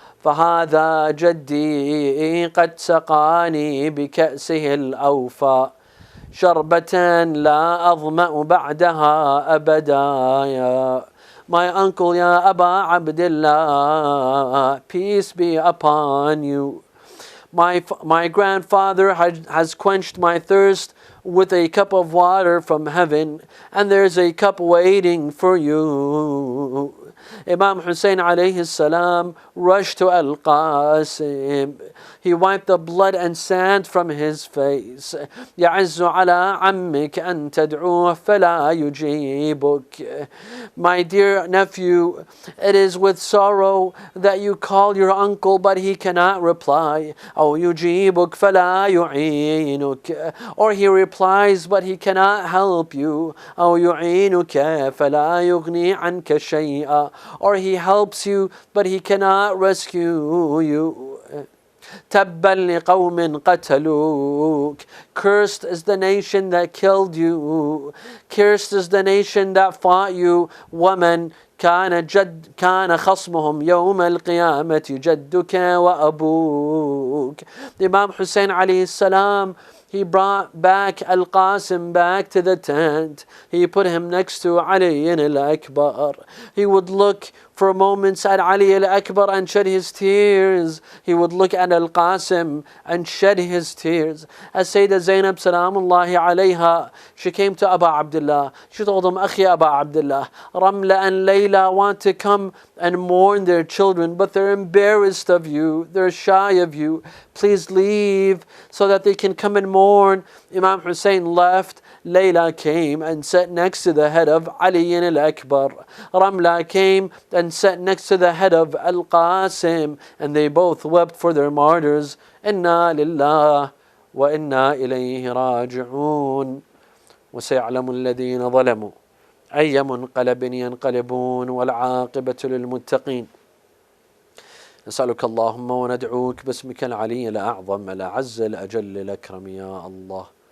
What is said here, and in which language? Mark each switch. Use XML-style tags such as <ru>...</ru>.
<ar>فهذا جدي قد سقاني بكأسه الأوفى شربة لا أظمأ بعدها أبدا.</ar> <en>My uncle, Ya Aba Abdullah, peace be upon you. My grandfather has quenched my thirst with a cup of water from heaven, and there's a cup waiting for you. Imam Hussein alayhi salam rushed to Al-Qasim. He wiped the blood and sand from his face.</en> <ar>يَعِزُّ عَلَىٰ عَمِّكَ أَن تَدْعُوهُ فَلَا يُجِيبُكَ.</ar> <en>My dear nephew, it is with sorrow that you call your uncle, but he cannot reply.</en> <ar>أَوْ يُجِيبُكَ فَلَا يُعِينُكَ.</ar> <en>Or he replies, but he cannot help you.</en> <ar>أَوْ يُعِينُكَ فَلَا يُغْنِي عَنْكَ شَيْئًا.</ar> <en>Or he helps you, but he cannot rescue you.</en> <ar>تَبًّا لِقَوْمٍ قَتَلُوكَ.</ar> <en>Cursed is the nation that killed you. Cursed is the nation that fought you.</en> <ar>وَمَنْ كان خصمهم يوم القيامة جدك وأبوك.</ar> <en>Imam Hussein alayhi salam, he brought back Al-Qasim back to the tent. He put him next to Ali al-Akbar. He would look for moments at Ali al-Akbar and shed his tears. He would look at Al-Qasim and shed his tears. As Sayyidah Zainab salamullahi alayha, she came to Aba Abdullah. She told him, Akhi Aba Abdullah, Ramla and Layla want to come and mourn their children, but they're embarrassed of you. They're shy of you. Please leave so that they can come and mourn. Imam Hussein left. Layla came and sat next to the head of Ali al-Akbar. Ramla came and sat next to the head of Al-Qasim, and they both wept for their martyrs.</en> <ar>Inna lillah wa inna ilayhi raji'un. وسيعلم الذين ظلموا أي منقلب ينقلبون والعاقبة للمتقين. نسألك اللهم وندعوك باسمك العلي الأعظم الأعز الأجل الأكرم يا الله.</ar>